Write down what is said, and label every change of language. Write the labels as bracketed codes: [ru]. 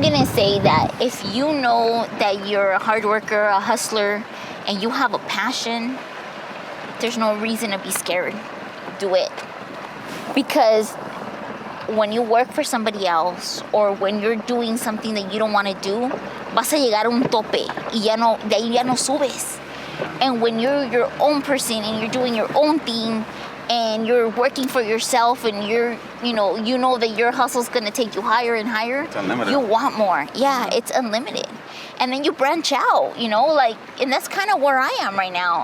[en] gonna say that if you know that you're a hard worker, a hustler, and you have a passion, there's no reason to be scared. Do it. Because when you work for somebody else or when you're doing something that you don't want to do, [es] vas a llegar a un tope y ya no, de ahí ya no subes. [en] And when you're your own person and you're doing your own thing and you're working for yourself and you know that your hustle's gonna take you higher and higher, It's unlimited. you want more. Yeah, it's unlimited. And then you branch out, and that's kind of where I am right now.